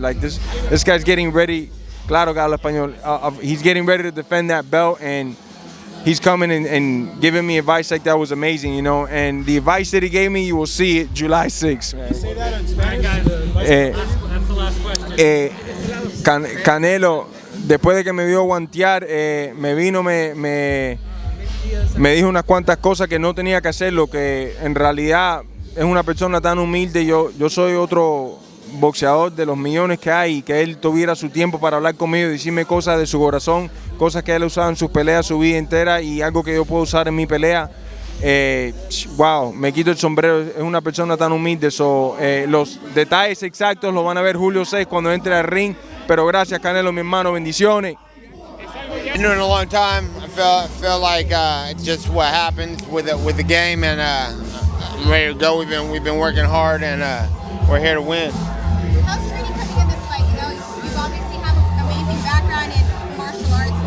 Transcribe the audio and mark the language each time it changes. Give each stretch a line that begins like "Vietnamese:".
English: Like this guy's getting ready.
Spanish: Claro, habla español.
English: He's getting ready to defend that belt, and he's coming and giving me advice like that was amazing, you know. And the advice that he gave me, you will see it July 6th. Man. Say that in Spanish. That's the last question.
Spanish: Canelo, después de que me vio guantear, me vino, me dijo unas cuantas cosas que no tenía que hacer, lo que en realidad es una persona tan humilde. Yo soy otro boxeador de los millones que hay, y que él tuviera su tiempo para hablar conmigo y decirme cosas de su corazón, cosas que él ha usado en sus peleas su vida entera y algo que yo puedo usar en mi pelea. Wow, me quito el sombrero, es una persona tan humilde. Los detalles exactos los van a ver Julio 6 cuando entre al ring, pero gracias, Canelo, mi hermano, bendiciones.
English: Been doing it a long time. I feel like it's just what happens with the game, and I'm ready to go. We've been working hard, and we're here to win. How's training coming in this fight? You know, you obviously have an amazing background in martial arts.